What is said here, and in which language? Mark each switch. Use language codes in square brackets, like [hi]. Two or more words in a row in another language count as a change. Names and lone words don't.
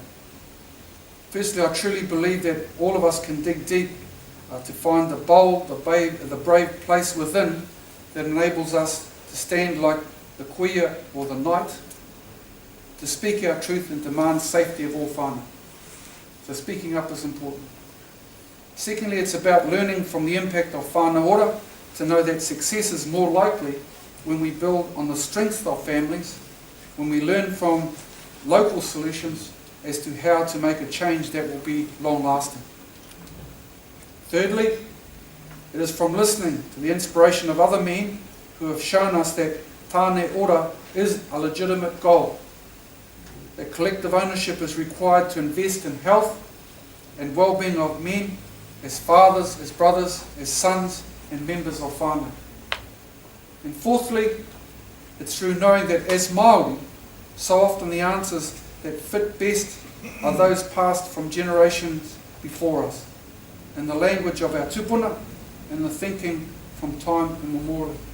[en] Firstly, I truly believe that all of us can dig deep to find the bold, the brave place within that enables us to stand like the kuia or the knight, to speak our truth and demand safety of all whānau. So speaking up is important. Secondly, it's about learning from the impact of [mi] whānau ora [en] to know that success is more likely when we build on the strength of families, when we learn from local solutions as to how to make a change that will be long-lasting. Thirdly, it is from listening to the inspiration of other men who have shown us that [mi] tāne ora [en] is a legitimate goal, that collective ownership is required to invest in health and well-being of men, as fathers, as brothers, as sons and members of whānau. And fourthly, it's through knowing that as Māori, so often the answers that fit best are those passed from generations before us, in the language of our tupuna and the thinking from time immemorial.